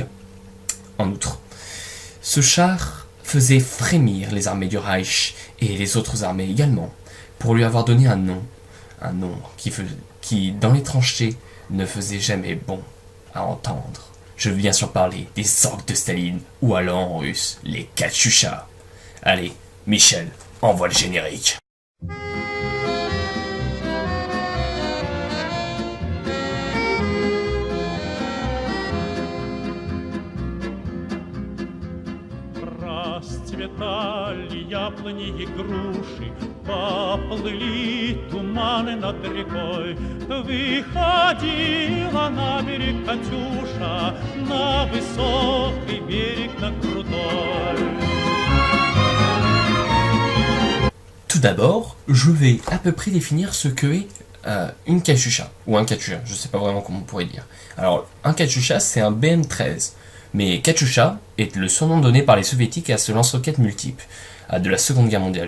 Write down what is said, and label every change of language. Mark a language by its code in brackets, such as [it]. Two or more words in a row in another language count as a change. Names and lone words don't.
[fr] En outre, ce char faisait frémir les armées du Reich, et les autres armées également, pour lui avoir donné un nom. Un nom qui dans les tranchées, ne faisait jamais bon à entendre. Je veux bien sûr parler des orques de Staline, ou alors en russe, les Katyusha. Allez, Michel, envoie le générique. [ru] Расцветали яблони и груши, поплыли туманы над рекой. Выходила на берег Катюша, на высокий берег, на крутой. [fr] Tout d'abord, je vais à peu près définir ce que est une Katyusha, ou un Katyusha, je sais pas vraiment comment on pourrait dire. Alors, un Katyusha, c'est un BM-13. Mais Katyusha est le surnom donné par les soviétiques à ce lance-roquettes multiple de la Seconde Guerre mondiale.